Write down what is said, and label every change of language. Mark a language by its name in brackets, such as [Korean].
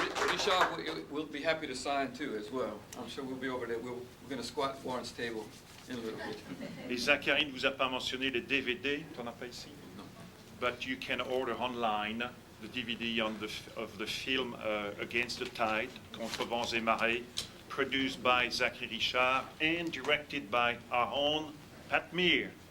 [English] Richard will be happy to sign too as well. I'm sure we'll be over there. We're going to squat Warren's table in a little bit. [French] Et Zachary ne vous a pas mentionné les DVD, t'en as pas ici? [English] No. But you can order online the DVD of the film Against the Tide, Contre vents et marées, produced by Zachary Richard and directed by our own Pat Meir.